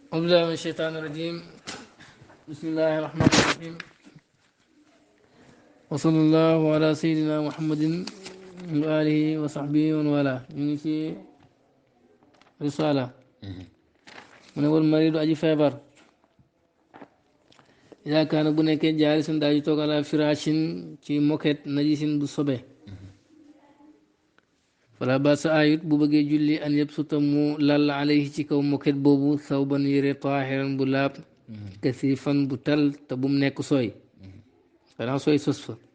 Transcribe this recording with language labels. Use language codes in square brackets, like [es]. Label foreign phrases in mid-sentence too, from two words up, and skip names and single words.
[ar] أعوذ بالله من الشيطان الرجيم. بسم الله الرحمن الرحيم. وصلى الله على سيدنا محمد وآله وصحبه ومن والاه. [wo] ñu ngi ci risaala mu ne [ar] والمريض [wo] aji feebar [ar] إذا كان [wo] bu nekkee jaalisan daa ji toog [ar] على فراش [wo] ci moket najisin bu sobe [ar] فلا بأس [wo] ayut bu bëggee julli an yëpp suta mu lal alayhi ci kaw moket boobu sawban yére taahiran bu laab kasifan bu tal te bu mu nekk sooy xanaa sooy sos fa